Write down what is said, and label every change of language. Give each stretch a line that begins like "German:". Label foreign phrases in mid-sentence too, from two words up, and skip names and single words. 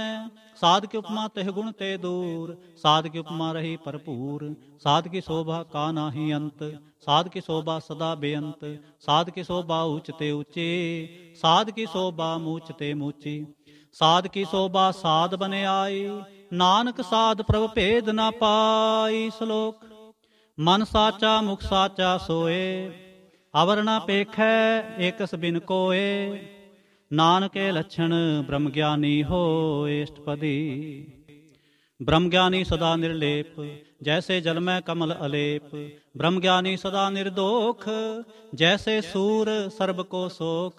Punjabi: ਸਾਧ ਕੀ ਉਪਮਾ ਤੇਹ ਗੁਣ ਤੇ ਦੂਰ, ਸਾਧ ਕੀ ਉਪਮਾ ਰਹੀ ਭਰਪੂਰ। ਸਾਧ ਕੀ ਸ਼ੋਭਾ ਕਾ ਨਾਹੀ ਅੰਤ, ਸਾਧ ਕੀ ਸ਼ੋਭਾ ਸਦਾ ਬੇਅੰਤ। ਸਾਧ ਕੀ ਸ਼ੋਭਾ ਊਂਚ ਤੇ ਊਂਚੀ, ਸਾਧ ਕੀ ਸ਼ੋਭਾ ਮੂਚ ਤੇ ਮੂਚੀ। ਸਾਧ ਕੀ ਸ਼ੋਭਾ ਸਾਧ ਬਨੇ ਆਈ, ਨਾਨਕ ਸਾਧ ਪ੍ਰਭ ਭੇਦ ਨ ਪਾਈ। ਸ਼ਲੋਕ। ਮਨ ਸਾਚਾ ਮੁਖ ਸਾਚਾ ਸੋਏ, ਅਵਰ ਨ ਪੇਖੈ ਏਕਸ ਬਿਨ ਕੋਏ। ਨਾਨਕੇ ਲੱਛਣ ਬ੍ਰਹਮ ਗਿਆਨੀ ਹੋਏ। अष्टपदी। ਬ੍ਰਹਮ ਗਿਆਨੀ ਸਦਾ ਨਿਰਲੇਪ, ਜੈਸੇ ਜਲ ਮੇਂ ਕਮਲ ਅਲੇਪ। ਬ੍ਰਹਮ ਗਿਆਨੀ ਸਦਾ ਨਿਰਦੋਖ, ਜੈਸੇ ਸੂਰ ਸਰਬ ਕੋ ਸੋਖ।